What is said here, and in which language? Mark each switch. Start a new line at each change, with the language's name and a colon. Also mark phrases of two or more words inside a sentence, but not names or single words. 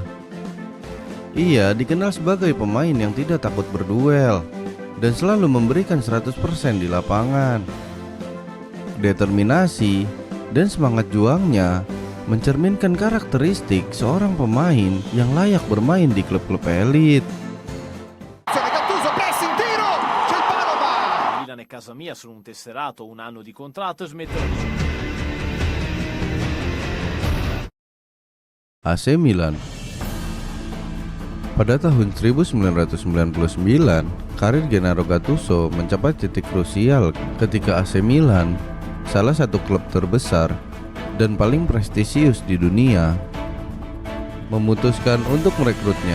Indonesian: Ia dikenal sebagai pemain yang tidak takut berduel dan selalu memberikan 100% di lapangan. Determinasi dan semangat juangnya mencerminkan karakteristik seorang pemain yang layak bermain di klub-klub elit.
Italian: Milan è casa mia, sono un tesserato, un anno di contratto e smetto.
Indonesian: AC Milan. Pada tahun 1999, karir Gennaro Gattuso mencapai titik krusial ketika AC Milan, salah satu klub terbesar dan paling prestisius di dunia, memutuskan untuk merekrutnya.